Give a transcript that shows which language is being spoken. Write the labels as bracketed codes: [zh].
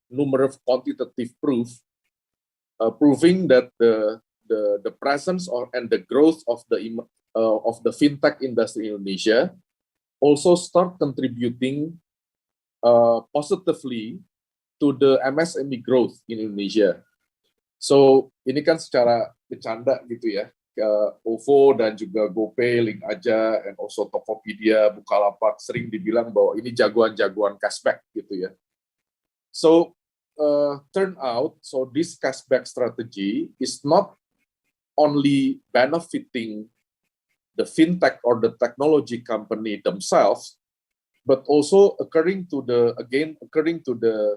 [en] Numerous quantitative proof, proving that the presence and the growth of the fintech industry in Indonesia also start contributing positively to the MSME growth in Indonesia. [id] So ini kan secara bercanda gitu ya, OVO dan juga GoPay, Link Aja, [en] and also [id] Tokopedia, Bukalapak sering dibilang bahwa ini jagoan-jagoan cashback gitu ya. [en] So turn out, so this cashback strategy is not only benefiting the fintech or the technology company themselves, but also according to the